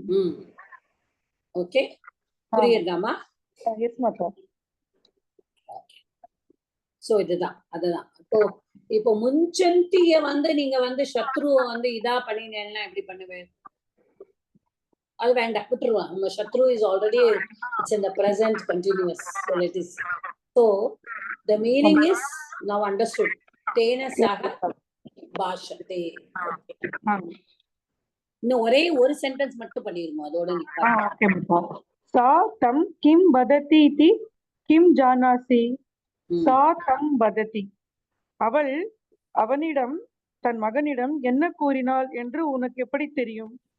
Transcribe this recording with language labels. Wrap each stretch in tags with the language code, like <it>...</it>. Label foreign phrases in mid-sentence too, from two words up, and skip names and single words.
<ta>ஓகே, புரியுதாமா? எஸ் மாதா. சோ இதுதான் அதுதான். இப்போ முஞ்சந்திய வந்து நீங்க வந்து சத்ருவ வந்து இதா பண்ணினேன்னா எப்படி பண்ணுவேன்? அது வேண்டாம், விட்டுருவான். நம்ம சத்ரு</ta> <en>is already it's in the present continuous. So let us, so the meaning is now understood.</en> <sa>तेन सह भाषते.</sa> <ta>இன்னும் ஒரே ஒரு சென்டென்ஸ் மட்டும் பண்ணிருங்க, அதோட நிப்பாட்டு.</ta> <sa>सा तं किं वदति इति किं जानासि. सा तं वदति,</sa> <ta>அவள் அவனிடம் தன் மகனிடம் என்ன கூறினாள் என்று உனக்கு எப்படி தெரியும்?</ta>